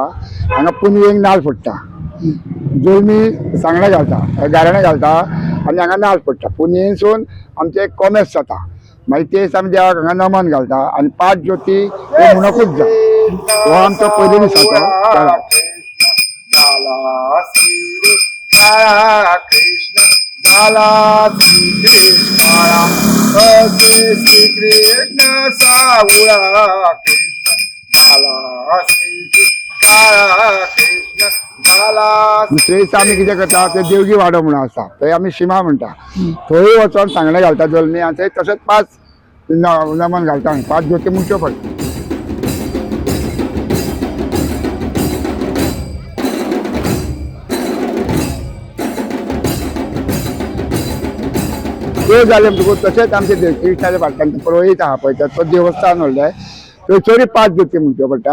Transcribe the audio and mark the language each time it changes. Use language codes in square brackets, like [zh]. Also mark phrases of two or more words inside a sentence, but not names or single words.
[kok] हांगा पुनवेक नाल्ल फोडटा, जल्मी सांगणें घालता, गाराणें घालता आनी हांगा नाल्ल फोडटा. पुनयेसून आमचें एक कॉमर्स जाता. मागीर ते दिसा आमी देवाक हांगा नमन घालता आनी 5 ज्योती हे म्हणकूच जा. हो आमचो पयलीं दीस जाता. [mr] कृष्ण झाला श्रीकृष्ण सावळा, कृष्ण झाला कृष्ण झाला. [kok] दुसरे दिसा आमी कितें करता ते देवगी वाडो म्हणून आसा थंय आमी शिमा म्हणटा. थंय वचोन सांगणें घालता जल्मी आनी थंय तशेंच 5 नमन घालता. 5 ज्योती म्हणच्यो पडटा. त्यो जालें म्हणटकूच तशेंच आमचे कृष्णाच्या फाटल्यान पुरोहीत आहा पळय तो देवस्थान व्हडलें थंयसरूय 5 ज्योती म्हणच्यो पडटा.